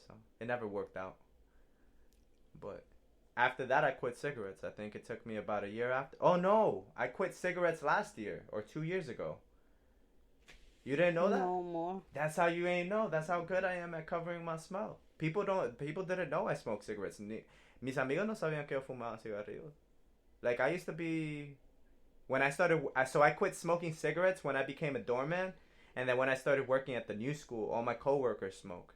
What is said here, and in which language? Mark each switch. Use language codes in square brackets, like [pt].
[en] So, it never worked out. But after that, I quit cigarettes. I think it took me about a year after. Oh, no. I quit cigarettes last year or 2 years ago. You didn't know that? No more. That's how you ain't know. That's how good I am at covering my smell. People didn't know I smoke cigarettes. [es] Mis amigos no sabían que yo fumaba cigarrillos. [en] Like, I used to be... So I quit smoking cigarettes when I became a doorman. And then when I started working at the new school, all my coworkers smoke.